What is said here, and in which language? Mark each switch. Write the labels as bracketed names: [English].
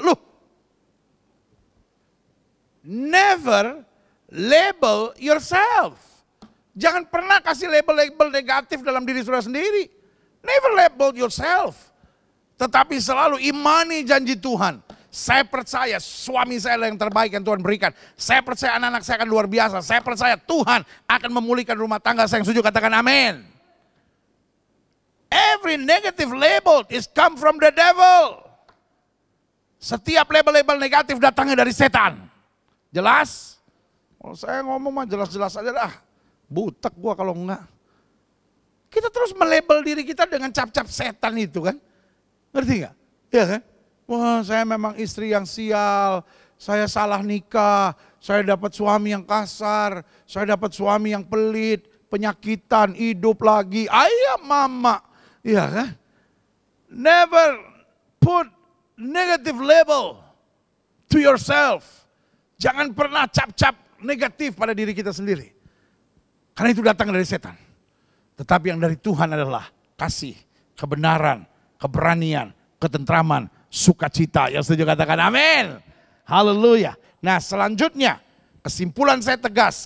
[English] Loh, never label yourself. [Indonesian] Jangan pernah kasih label-label negatif dalam diri saudara sendiri. [English] Never label yourself. [Indonesian] Tetapi selalu imani janji Tuhan. Saya percaya suami saya yang terbaik yang Tuhan berikan. Saya percaya anak-anak saya akan luar biasa. Saya percaya Tuhan akan memulihkan rumah tangga saya. Yang setuju katakan amin. [English] Every negative label is come from the devil. [Indonesian] Setiap label-label negatif datangnya dari setan. Jelas? Kalau saya ngomong mah jelas-jelas aja dah. Butek gua kalau enggak. Kita terus melabel diri kita dengan cap-cap setan itu kan. Ngerti enggak? Iya kan? Wah saya memang istri yang sial, saya salah nikah, saya dapat suami yang kasar, saya dapat suami yang pelit, penyakitan, hidup lagi, ayah mama. Iya kan? [English] Never put negative label to yourself. [Indonesian] Jangan pernah cap-cap negatif pada diri kita sendiri. Karena itu datang dari setan. Tetapi yang dari Tuhan adalah kasih, kebenaran, keberanian, ketentraman, sukacita. Yang setuju katakan amin. Haleluya. Nah selanjutnya kesimpulan saya tegas.